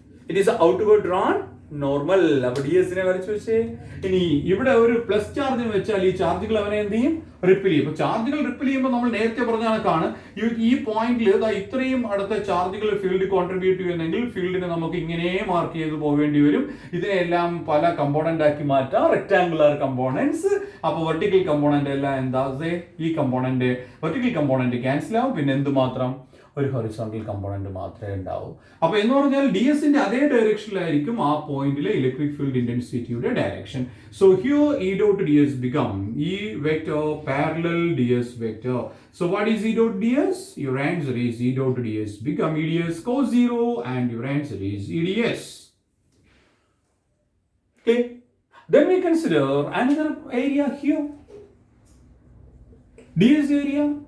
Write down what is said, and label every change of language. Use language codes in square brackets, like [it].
[en] It is outward drawn normal. [ml] അപ്പൊ D എസിനെ വരച്ചു വെച്ചേ. ഇനി ഇവിടെ ഒരു പ്ലസ് ചാർജ് വെച്ചാൽ ഈ ചാർജുകൾ അവനെ എന്ത് ചെയ്യും, റിപ്പിൽ ചെയ്യും. അപ്പൊ ചാർജുകൾ റിപ്പിൽ ചെയ്യുമ്പോൾ നമ്മൾ നേരത്തെ പറഞ്ഞ കണക്കാണ്, ഈ പോയിന്റിൽ ഇത്രയും അടുത്ത ചാർജുകൾ ഫീൽഡ് കോൺട്രിബ്യൂട്ട് ചെയ്യുന്നെങ്കിൽ ഫീൽഡിനെ നമുക്ക് ഇങ്ങനെ മാർക്ക് ചെയ്ത് പോവേണ്ടി വരും. ഇതിനെല്ലാം പല കമ്പോണന്റ് ആക്കി മാറ്റാം, റെക്ടാങ്കുലർ കമ്പോണന്റ്സ്. അപ്പൊ വെർട്ടിക്കൽ കമ്പോണന്റ് എല്ലാം എന്താ, ഈ കമ്പോണന്റ് വെർട്ടിക്കൽ കമ്പോണന്റ് ക്യാൻസൽ ആവും. പിന്നെ എന്ത് മാത്രം, ഒരു ഹൊറിസോണ്ടൽ കമ്പോണന്റ് മാത്രമേ ഉണ്ടാവൂ. അപ്പൊ എന്ന് പറഞ്ഞാൽ ഡി എസിന്റെ അതേ ഡയറക്ഷനിലായിരിക്കും ആ പോയിന്റിലെ electric field ഇന്റൻസിറ്റിയുടെ direction. [en] So here E dot ds become E vector parallel ds vector. So what is E dot ds? Your answer is E dot ds become EDS cos 0 and your answer is EDS. Okay. Then we consider another area here. ds area